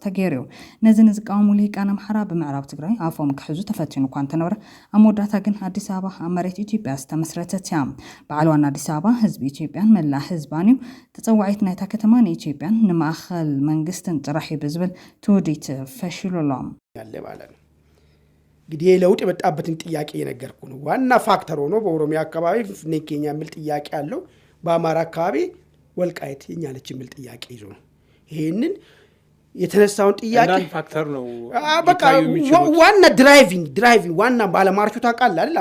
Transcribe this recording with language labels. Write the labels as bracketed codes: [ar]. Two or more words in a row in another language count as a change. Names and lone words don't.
[ti] ገይሩ ነዚ ንዝቃወሙ ልሂቃን ኣምሓራ ብምዕራብ ትግራይ ኣፎም ክሕዙ ተፈቲኑ እኳ እንተነበረ ኣብ መወዳእታ ግን ኣዲስ ኣበባ ኣብ መሬት ኢትዮጵያ ዝተመስረተት እያ በዓል ዋና ኣዲስ ኣበባ ህዝቢ ኢትዮጵያን መላእ ህዝባን እዩ ተፀዋዒት ናይታ ከተማ ንኢትዮጵያን ንማእኸል መንግስትን ጥራሕ ብዝብል ትውዲት ፈሽሉሎም [am] ያለ ማለት ነው። እንግዲህ ለውጥ የመጣበትን ጥያቄ የነገርኩ ነው። ዋና ፋክተር ሆኖ በኦሮሚያ አካባቢ ፍንፍኔ ኬኛ የሚል ጥያቄ አለው። በአማራ አካባቢ ወልቃይት የኛ ነች የሚል ጥያቄ ይዞ ነው ይሄንን የተነሳውን ጥያቄ ፋክተር ነው። በቃ ዋና ድራይቪንግ ዋና ባለማርቹ ታውቃለህ አይደል?